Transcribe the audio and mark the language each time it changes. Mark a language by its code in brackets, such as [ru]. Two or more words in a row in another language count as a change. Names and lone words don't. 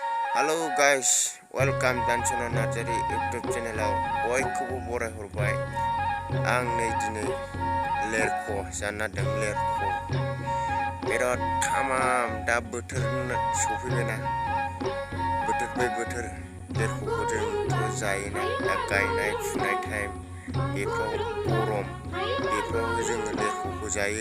[en] Halo guys, welcome dan channel Najari YouTube channelaव [brx] बयखौबो बरायहरबाय। आं नै दिनै lerko जानादों lerko। बिराद थामाम दा बोथोर सफैबायना, बोथोर बाय बोथोर lerkoखौ जोंथ' जायोना। दा गायनाय फुनाय टाइम बेफ्राव गरम, बेफ्राव जोङो lerkoखौ जायो।